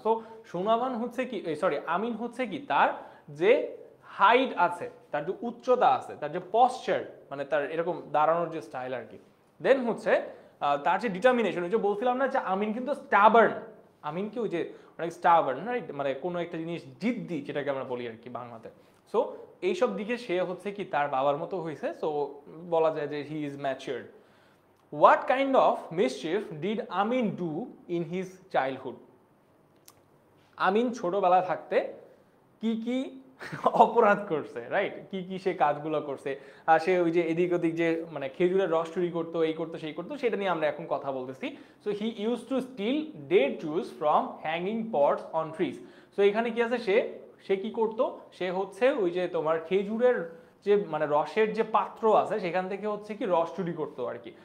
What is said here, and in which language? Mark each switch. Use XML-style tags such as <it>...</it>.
<bn>So Sonavan হচ্ছে কি, আমিন হচ্ছে কি, তার যে হাইট আছে, তার যে উচ্চতা আছে, তার যে পশ্চার মানে তার এরকম দাঁড়ানোর যে স্টাইল আর কি, দেন হচ্ছে তার যে ডিটারমিনেশন, ওই যে বলছিলাম না যে আমিন কিন্তু স্টাবার্ন, আমিন কি ওই যে অনেক স্টাবার্ন, রাইট, মানে কোনো একটা জিনিস জিদ্দি যেটাকে আমরা বলি আর কি বাংলাতে। সো এইসব দিকে সে হচ্ছে কি তার বাবার মতো হয়েছে, সো বলা যায় যে</bn> <en>He is matured. What kind of mischief did Amin do in his childhood?</en> <bn>আমিন ছোটবেলা থাকতে কি কি অপরাধ করছে, রাইট? কি কি সে কাজগুলো করছে, আর সে ওই যে এদিক ওদিক যে মানে খেজুরের রস চুরি করতো, এই করতো সেই করতো, সেটা নিয়ে আমরা এখন কথা বলতেছি।</bn> <en>So he use to steal date juice from hanging pots on trees.</en> <bn>So এখানে কি আছে, সে সে কি করতো, সে হচ্ছে ওই যে তোমার খেজুরের যে মানে রসের যে পাত্র আছে সেখান থেকে হচ্ছে কি রস চুরি করতো আর কি।</bn>